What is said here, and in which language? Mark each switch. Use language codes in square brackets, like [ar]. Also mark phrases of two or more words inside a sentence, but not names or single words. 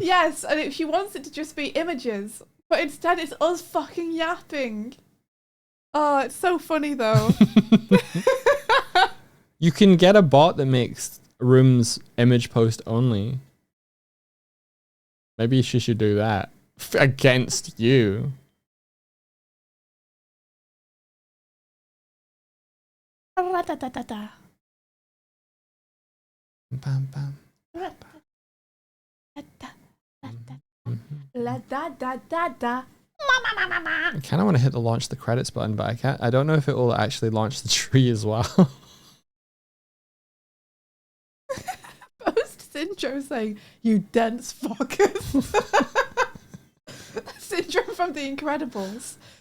[en] Yes, and she wants it to just be images. But instead it's us fucking yapping. Oh, it's so funny though. You can get a bot that makes rooms image post only. Maybe she should do that. Against you. Bam, bam. La da da da da. I kind of want to hit the launch the credits button, but I can't. I don't know if it will actually launch the tree as well. Post Syndrome saying, "You dense fuckers." Syndrome from The Incredibles.